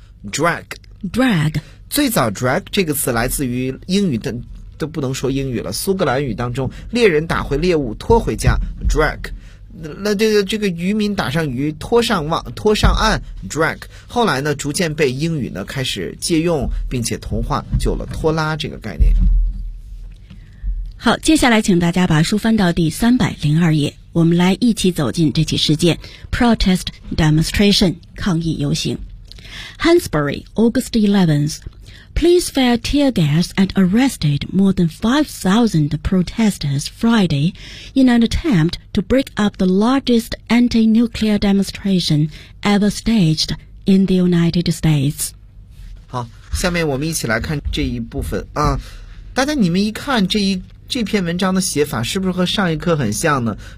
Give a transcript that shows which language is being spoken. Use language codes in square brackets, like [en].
[zh] drag 最早 drag 这个词来自于英语的都不能说英语了苏格兰语当中猎人打回猎物拖回家 drag那这个渔民打上鱼拖上岸 drag 后来呢逐渐被英语呢开始借用并且同化就了拖拉这个概念好接下来请大家把书翻到第302页我们来一起走进这起事件 [en] protest demonstration [zh] 抗议游行 [en] Hansbury August 11th Police fired tear gas and arrested more than 5,000 protesters Friday in an attempt to break up the largest anti-nuclear demonstration ever staged in the United States. [zh] 好，下面我们一起来看这一部分啊，大家你们一看这篇文章的写法是不是和上一课很像呢？